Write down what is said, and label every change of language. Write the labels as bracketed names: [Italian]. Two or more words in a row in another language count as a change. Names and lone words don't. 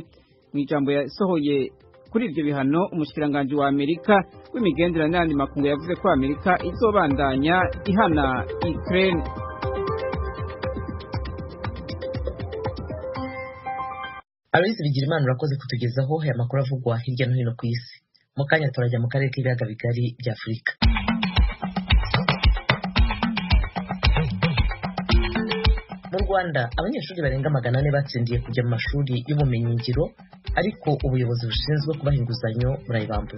[Rundi] Mu ijambo yasohoye kuri ivyo bihano, umushikiranganje wa Amerika w'imigenderanire n'andi makungu yavuze ko Amerika izobandanya ihana Ukraine. Aloise Bigirimana urakoze kutugezaho aya makuru avugwa hirya no hino ku isi. [Kinyarwanda] Mu kanya turajya mu karere k'ibiyaga bigari bya Afurika. Mu Rwanda abanyeshuri barenga 400 batsindiye kujya mu mashuri y'ubumenyi ngiro, ariko ubuyobozi bushinzwe kubaha inguzanyo burayibambura.